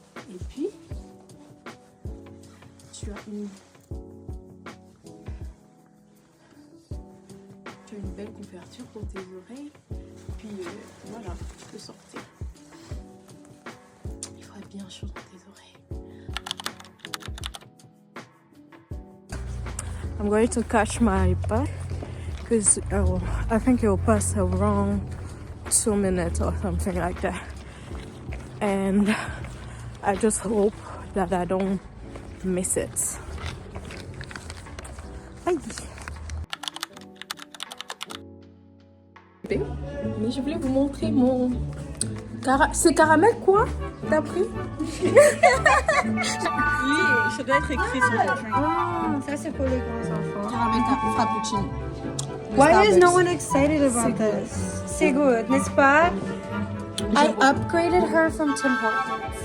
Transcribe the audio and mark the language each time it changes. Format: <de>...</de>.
<fr>Et puis, tu as une belle couverture pour tes oreilles. Puis, voilà, tu peux sortir. Il faut être bien chaud dans tes oreilles.</fr> <en>I'm going to catch my bus because I think it will pass around 2 minutes or something like that. And I just hope that I don't miss it. Aïe.</en> <fr>Mais je voulais vous montrer mon... C'est caramel quoi? T'as pris? Oui, ça doit être écrit sur le drink. Ah, ça c'est pour les grands enfants. Caramel frappuccino.</fr> <en>Why is no one excited about this?</en> <fr>C'est good, n'est-ce pas?</fr> <en>I upgraded her from Tim Hortons.</en>